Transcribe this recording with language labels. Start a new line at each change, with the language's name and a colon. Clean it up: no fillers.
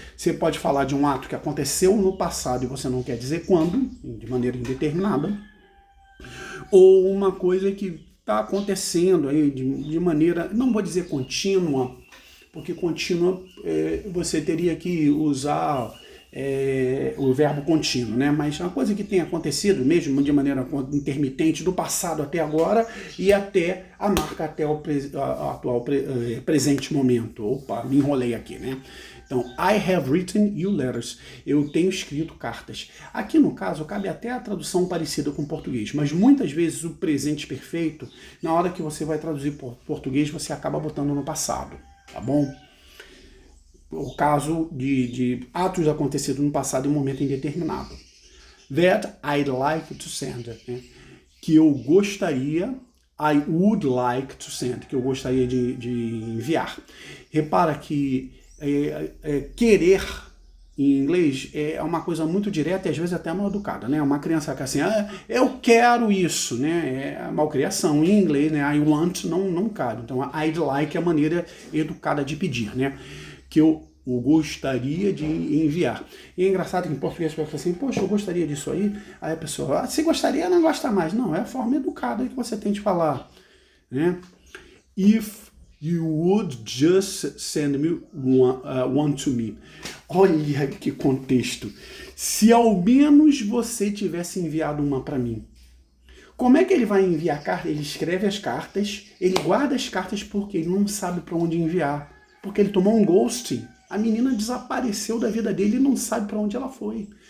Portuguese: Você pode falar de um ato que aconteceu no passado e você não quer dizer quando, de maneira indeterminada, ou uma coisa que está acontecendo aí de maneira, não vou dizer contínua, porque contínua você teria que usar o verbo contínuo, né? Mas é uma coisa que tem acontecido mesmo de maneira intermitente do passado até agora e até a marca até o atual presente momento. Opa, me enrolei aqui, né? Então,
English: I have written you letters.
Portuguese: Eu tenho escrito cartas. Aqui no caso cabe até a tradução parecida com o português, mas muitas vezes o presente perfeito, na hora que você vai traduzir por português, você acaba botando no passado, tá bom? O caso de atos acontecidos no passado em um momento indeterminado.
English: That I'd like to send.
Portuguese: Né? Que eu gostaria,
English: I would like to send,
Portuguese: que eu gostaria de enviar. Repara que querer em inglês é uma coisa muito direta e às vezes até mal educada, né? Uma criança que assim, eu quero isso, né? É a malcriação. Em inglês, né?
English: I want
Portuguese: não cabe. Então,
English: I'd like
Portuguese: é a maneira educada de pedir, né? Que eu gostaria de enviar. E é engraçado que em português você fala assim, poxa, eu gostaria disso aí. Aí a pessoa, se gostaria, não gosta mais. Não, é a forma educada que você tem de falar, né?
English: If you would just send me one to me.
Portuguese: Olha que contexto. Se ao menos você tivesse enviado uma para mim. Como é que ele vai enviar carta? Ele escreve as cartas, ele guarda as cartas porque ele não sabe para onde enviar. Porque ele tomou um ghosting. A menina desapareceu da vida dele e não sabe para onde ela foi.